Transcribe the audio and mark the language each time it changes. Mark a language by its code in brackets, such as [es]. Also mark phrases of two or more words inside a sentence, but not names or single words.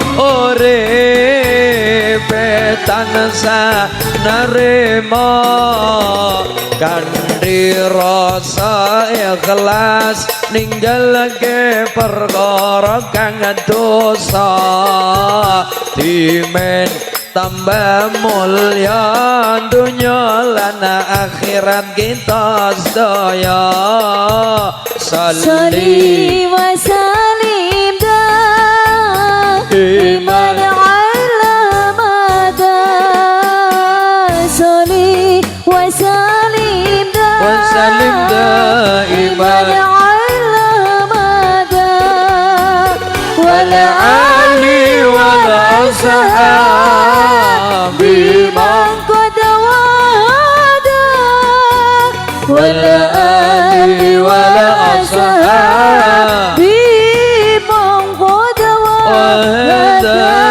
[jv] uripe tansah narima kanthi rasa ikhlas ninggalke perkara kang dosa dimen tambah mulya dunya lan akhirat kita sedaya. [ar] صل وسلم دائما على المدى صل وسلم دائما على المدى والآل والأصحاب من قد وفدا والآل والأصحاب من قد وفدا.